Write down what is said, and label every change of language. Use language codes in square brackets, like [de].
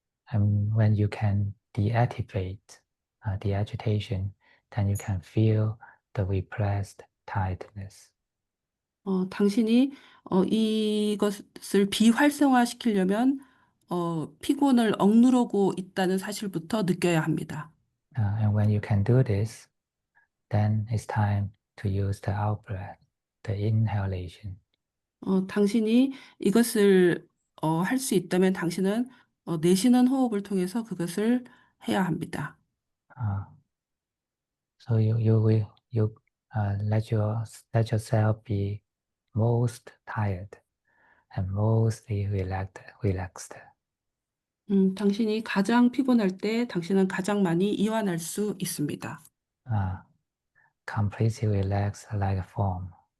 [en] And when you can deactivate the agitation, then you can feel the repressed tiredness. [ko] 당신이 이것을 비활성화시키려면 피곤을 억누르고 있다는 사실부터 느껴야 합니다. [en] And when you can do this, then it's time to use the out breath, the inhalation. [ko] 당신이 이것을 할 수 있다면 당신은 내쉬는 호흡을 통해서 그것을 해야 합니다. [en] So you let yourself be most tired and mostly relaxed. [ko] 당신이 가장 피곤할 때 당신은 가장 많이 이완할 수 있습니다. [en] Completely relaxed like a foam.